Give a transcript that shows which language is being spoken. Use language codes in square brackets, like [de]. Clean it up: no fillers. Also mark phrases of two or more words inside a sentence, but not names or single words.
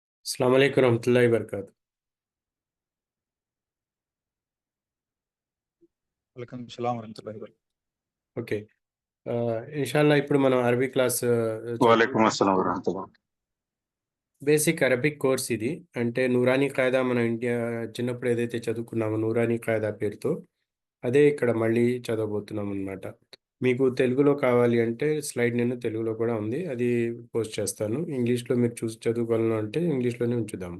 [ar] السلام عليكم رحمة الله وبركاته. وعليكم السلام ورحمة الله وبركاته. [te] ఓకే. ఇన్షాల్లా ఇప్పుడు మనం అరబీ క్లాస్ [ar] وعليكم السلام ورحمة الله. [en] Basic Arabic course ఇది. [te] అంటే నూరానీ కాయిదా మనం ఇండియా చిన్నప్పుడు ఏదైతే చదువుకున్నామో నూరానీ కాయిదా పేరుతో అదే ఇక్కడ మళ్ళీ చదవబోతున్నాం అనమాట. మీకు తెలుగులో కావాలి అంటే స్లైడ్ నేను తెలుగులో కూడా ఉంది, అది పోస్ట్ చేస్తాను. ఇంగ్లీష్లో మీరు చూసి చదువుకోవాలను అంటే ఇంగ్లీష్లోనే ఉంచుదాము.